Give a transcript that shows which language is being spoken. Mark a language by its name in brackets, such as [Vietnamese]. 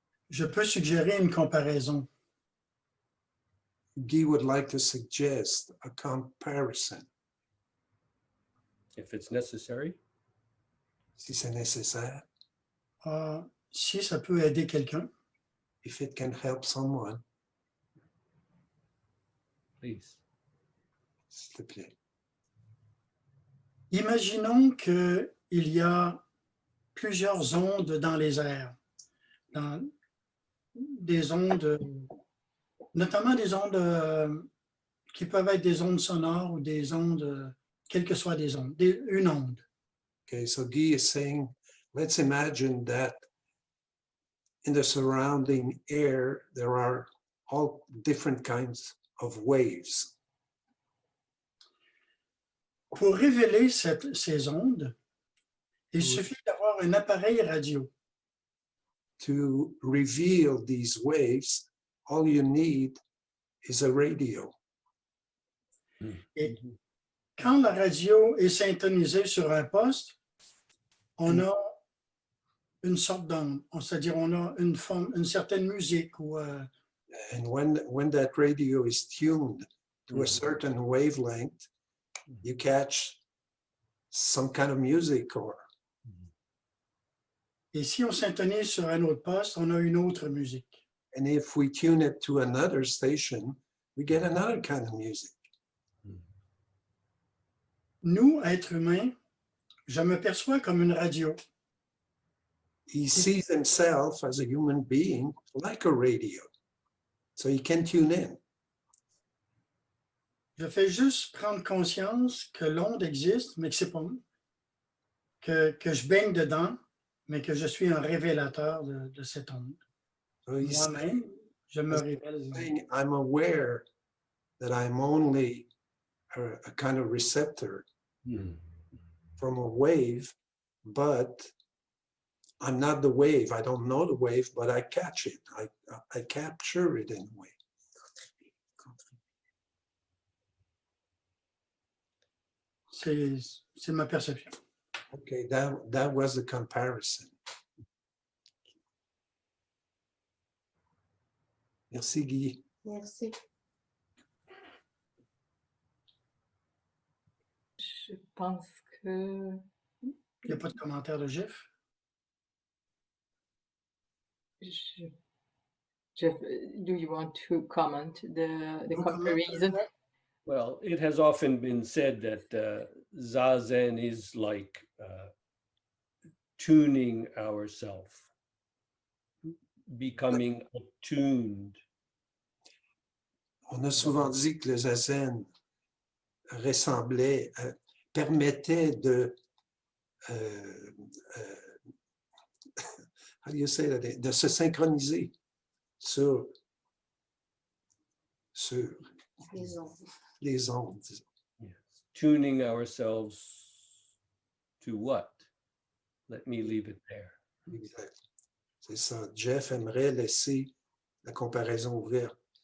[French] Je peux suggérer une comparaison. [English] Guy would like to suggest a comparison, If it's necessary. [French] si c'est nécessaire, Si ça peut aider quelqu'un. [English] if it can help someone, Please. [French] s'il te plaît. Imaginons qu'il y a plusieurs ondes dans les airs, des ondes, notamment des ondes qui peuvent être des ondes sonores ou des ondes, quelles que soient des ondes, une onde. [English] Okay, so Guy is saying, let's imagine that in the surrounding air, there are all different kinds of waves. [French] Pour révéler ces ondes, il suffit d'avoir un appareil radio. [English] To reveal these waves, all you need is a radio. [French] Et quand la radio est syntonisée sur un poste, on a une sorte d'onde, c'est-à-dire on a une certaine musique. [English] And when that radio is tuned to a certain wavelength, you catch some kind of music. [French] Et si on syntonise sur un autre poste, on a une autre musique. [English] And if we tune it to another station, we get another kind of music. [French] Nous, êtres humains, je me perçois comme une radio. [English] He sees himself as a human being like a radio. So he can tune in. [French] Je fais juste prendre conscience que l'onde existe, mais que c'est pas moi. Que je baigne dedans, mais que je suis un révélateur de cette onde. [English] So he's [French] Moi-même, je me révèle. [English] saying, I'm aware that I'm only a kind of receptor Hmm. from a wave, but I'm not the wave. I don't know the wave, but I catch it. I capture it in a way. [French] C'est ma perception. [English] Okay, that was the comparison. [French] Merci, Guy. Merci. Je pense que Il n'y a pas de commentaire de GIF. [English] Jeff, do you want to comment the No comparison? comment. Well, it has often been said that Zazen is like tuning ourself, becoming attuned. [French] On a souvent dit que le zazen ressemblait, permettait de, [English] how do you say that, [French] de se synchroniser sur Les ondes. les ondes. Disons. [English] Yes. Tuning ourselves to what? Let me leave it there. [French] Exact. C'est ça. Jeff aimerait laisser la comparaison ouverte.